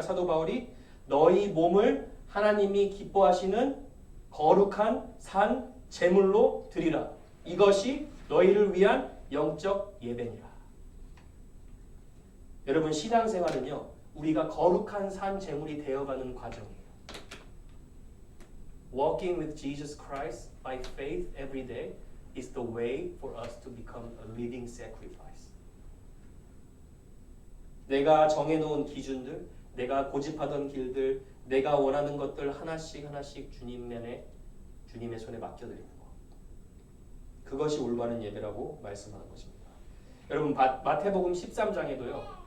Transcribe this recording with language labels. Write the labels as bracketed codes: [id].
[ko] 사도 바울이 너희 몸을 하나님이 기뻐하시는 거룩한 산 제물로 드리라. 이것이 너희를 위한 영적 예배니라. 여러분 신앙생활은요, 우리가 거룩한 산 제물이 되어가는 과정이에요. [en] Walking with Jesus Christ by faith every day is the way for us to become a living sacrifice. [ko] 내가 정해놓은 기준들, 내가 고집하던 길들, 내가 원하는 것들 하나씩 주님의 손에 맡겨드리는 거. 그것이 올바른 예배라고 말씀하는 것입니다. 여러분 마태복음 13장에도요.